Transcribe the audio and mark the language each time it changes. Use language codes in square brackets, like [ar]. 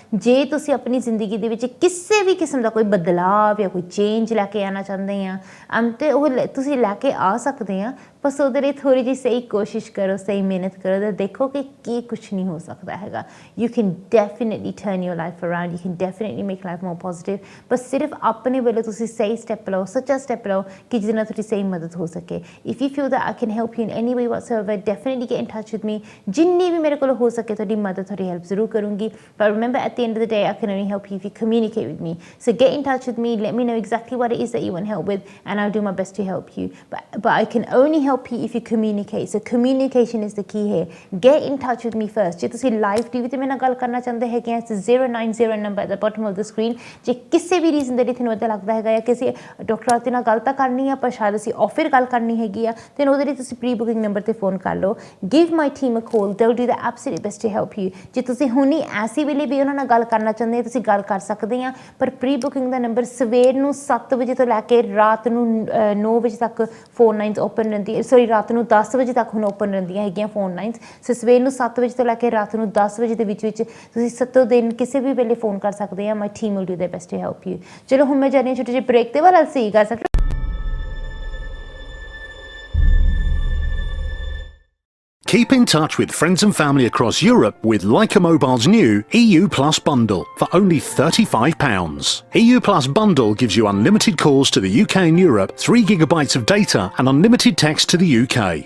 [pa] ਜੇ ਤੁਸੀਂ ਆਪਣੀ ਜ਼ਿੰਦਗੀ ਦੇ ਵਿੱਚ ਕਿਸੇ ਵੀ ਕਿਸਮ ਦਾ ਕੋਈ ਬਦਲਾਵ ਜਾਂ ਕੋਈ ਚੇਂਜ ਲੈ ਕੇ ਆਉਣਾ ਚਾਹੁੰਦੇ ਆ, ਤੇ ਉਹ ਤੁਸੀਂ ਲੈ ਕੇ ਆ ਸਕਦੇ ਆ. ਬਸ ਉਹਦੇ ਲਈ ਥੋੜ੍ਹੀ ਜਿਹੀ ਸਹੀ ਕੋਸ਼ਿਸ਼ ਕਰੋ, ਸਹੀ ਮਿਹਨਤ ਕਰੋ, ਤਾਂ ਦੇਖੋ ਕਿ ਕੀ ਕੁਛ ਨਹੀਂ ਹੋ ਸਕਦਾ ਹੈਗਾ. [en] You can definitely turn your life around. You can definitely make life more positive. [pa] ਬਸ ਸਿਰਫ ਆਪਣੇ ਵੱਲੋਂ ਤੁਸੀਂ ਸਹੀ ਸਟੈਪ ਲਓ, ਸੱਚਾ ਸਟੈਪ ਲਓ ਕਿ ਜਿਹਦੇ ਨਾਲ ਤੁਹਾਡੀ ਸਹੀ ਮਦਦ ਹੋ ਸਕੇ. [en] If you feel that I can help you in any way whatsoever, definitely get in touch with me. [pa] ਜਿੰਨੀ ਵੀ ਮੇਰੇ ਕੋਲ ਹੋ ਸਕੇ ਤੁਹਾਡੀ ਮਦਦ, ਤੁਹਾਡੀ ਹੈਲਪ ਜ਼ਰੂਰ ਕਰੂੰਗੀ. [en] But remember, at the end of the day, I can only help you if you communicate with me. So get in touch with me. Let me know exactly what it is that you want help with, and I'll do my best to help you. But I can only help you if you communicate. So communication is the key here. Get in touch with me first. [pa] ਜੇ ਤੁਸੀਂ live TV ਤੇ ਮੇਰੇ ਨਾਲ ਗੱਲ ਕਰਨਾ ਚਾਹੁੰਦੇ ਹੈਗੇ ਆ, [en] it's 090 number at the bottom of the screen. [pa] ਜੇ ਕਿਸੇ ਵੀ ਰੀਜ਼ਨ ਦੇ ਲਈ ਤੁਹਾਨੂੰ ਇੱਦਾਂ ਲੱਗਦਾ ਹੈਗਾ ਜਾਂ ਕਿਸੇ ਡਾਕਟਰ ਦੇ ਨਾਲ ਗੱਲ ਤਾਂ ਕਰਨੀ ਆ, ਪਰ ਸ਼ਾਇਦ ਅਸੀਂ ਆਫਰ ਗੱਲ ਕਰਨੀ ਹੈਗੀ ਆ, ਤੇ ਉਹਦੇ ਲਈ ਤੁਸੀਂ ਪ੍ਰੀ ਬੁਕਿੰਗ ਨੰਬਰ ਤੇ ਫੋਨ ਕਰ ਲਓ. [en] Give my team a call. They'll do the absolute best to help you. [pa] ਜੇ ਤੁਸੀਂ ਹੁਣੀ ਐਸੀ ਵੇਲੇ ਵੀ ਉਹਨਾਂ ਨਾਲ ਗੱਲ ਕਰਨਾ ਚਾਹੁੰਦੇ ਹੋ, ਤੁਸੀਂ ਗੱਲ ਕਰ ਸਕਦੇ ਆ, ਪਰ ਪ੍ਰੀ ਬੁਕਿੰਗ ਦਾ ਨੰਬਰ ਸਵੇਰ ਨੂੰ 7 ਵਜੇ ਤੋਂ ਲੈ ਕੇ ਰਾਤ ਨੂੰ 9 ਵਜੇ ਤੱਕ ਫੋਨ ਲਾਈਨਸ ਓਪਨ ਰਹਿੰਦੀ, ਸੌਰੀ ਰਾਤ ਨੂੰ 10 ਵਜੇ ਤੱਕ ਹੁਣ ਓਪਨ ਰਹਿੰਦੀਆਂ ਹੈਗੀਆਂ ਫੋਨ ਲਾਈਨਸ. ਸੋ ਸਵੇਰ ਨੂੰ 7 ਵਜੇ ਤੋਂ ਲੈ ਕੇ ਰਾਤ ਨੂੰ 10 ਵਜੇ ਦੇ ਵਿੱਚ ਤੁਸੀਂ 7 ਦਿਨ ਕਿਸੇ ਵੀ ਵੇਲੇ ਫੋਨ ਕਰ ਸਕਦੇ ਆ. [en] My team will do their best to help you. [pa] ਚਲੋ ਹੁਣ ਮੈਂ ਜਾਣੀ ਛੋਟੇ ਜਿਹੇ ਬ੍ਰੇਕ ਤੇ ਵਾਲਾ ਸੀ ਕਰ ਸਕਦੇ. [en] Keep in touch with friends and family across Europe with Leica Mobile's new EU Plus bundle for only £35. EU Plus bundle gives you unlimited calls to the UK and Europe, 3 gigabytes of data and unlimited text to the UK.